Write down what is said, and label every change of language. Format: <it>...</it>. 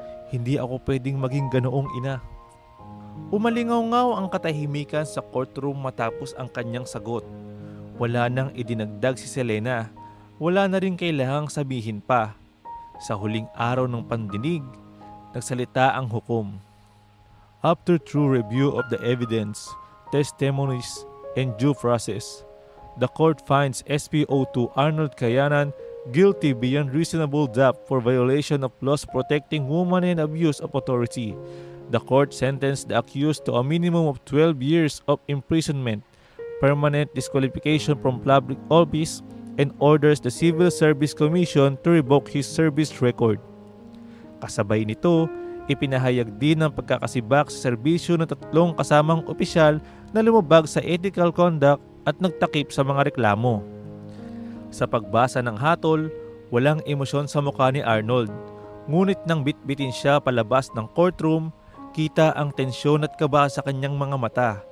<tl>Hindi ako pwedeng maging ganoong ina. Umalingaw-ngaw ang katahimikan sa courtroom matapos ang kanyang sagot. Wala nang idinagdag si Selena. Wala na rin kailangang sabihin pa. Sa huling araw ng pandinig, nagsalita ang hukom.</tl> <en>After true review of the evidence, testimonies, and due process, the court finds SPO2 Arnold Cayanan guilty beyond reasonable doubt for violation of laws protecting women and abuse of authority. The court sentenced the accused to a minimum of 12 years of imprisonment, permanent disqualification from public office, and orders the Civil Service Commission to revoke his service record.</en> <tl>Kasabay nito, ipinahayag din ang pagkakasibak sa serbisyo ng 3 kasamang opisyal na lumabag sa ethical conduct at nagtakip sa mga reklamo. Sa pagbasa ng hatol, walang emosyon sa mukha ni Arnold. Ngunit nang bitbitin siya palabas ng courtroom, kita ang tensyon at kaba sa kanyang mga mata.</tl>